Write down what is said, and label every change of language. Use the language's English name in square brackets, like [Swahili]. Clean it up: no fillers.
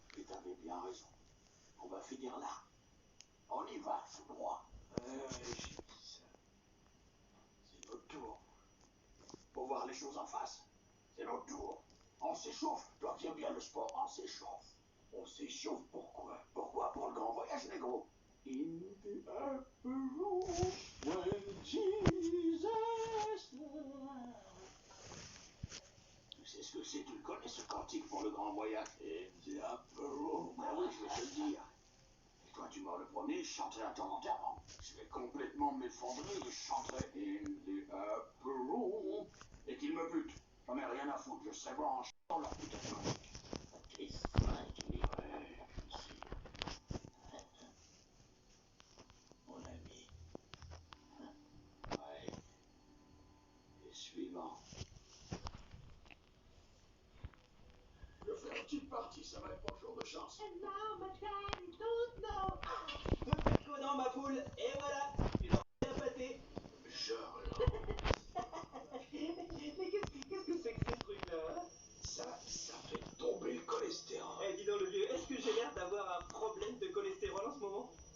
[French] Et tu avais bien raison. On va finir là. On y va, tout droit. J'ai dit ça. C'est notre tour. Pour voir les choses en face. C'est notre tour. On s'échauffe. Toi qui aimes bien le sport, on s'échauffe. On s'échauffe pourquoi? Pourquoi? Pour le grand voyage, négro. [English] In the upper room, when Jesus died. [French] Tu sais ce que c'est? Tu le connais, ce cantique pour le grand voyage? In the upper room. Ben oui, je vais te le dire. Et toi, tu meurs le premier, je chanterai à ton enterrement. Je vais complètement m'effondrer et je chanterai In the upper room. Et qu'il me bute. J'en ai rien à foutre, je serai bon en chantant leur putain de cantique. T'es cinglé. Ouais, je sais. Mon ami. Ouais. Et suivant. Je fais une petite partie, ça va être mon jour de chance. [English] And now my daddy don't know. [French] Deux petits dans ma poule, et voilà, une oreille à pâté. Genre, Mais qu'est-ce que c'est que ces trucs-là, hein? ça fait tomber le cholestérol. Eh, dis donc le vieux, est-ce que j'ai l'air d'avoir un problème de cholestérol en ce moment?